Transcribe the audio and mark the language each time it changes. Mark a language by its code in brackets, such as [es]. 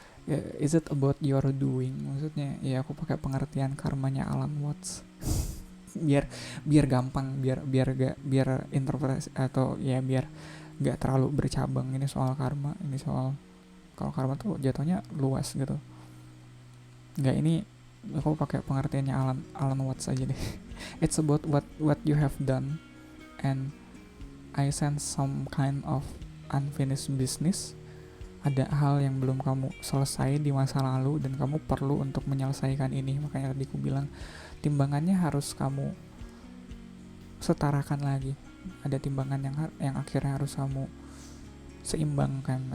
[en] Ya, is it about your doing? [id] Maksudnya ya aku pakai pengertian karmanya Alan Watts. biar gampang, biar interpretasi, atau ya biar nggak terlalu bercabang. Ini soal karma, ini soal, kalau karma tuh jatuhnya luas gitu. Nggak, ini aku pakai pengertiannya Alan Watts aja deh. [en] It's about what you have done, and I sense some kind of unfinished business. [id] Ada hal yang belum kamu selesai di masa lalu dan kamu perlu untuk menyelesaikan ini. Makanya tadi aku bilang timbangannya harus kamu setarakan lagi. Ada timbangan yang akhirnya harus kamu seimbangkan.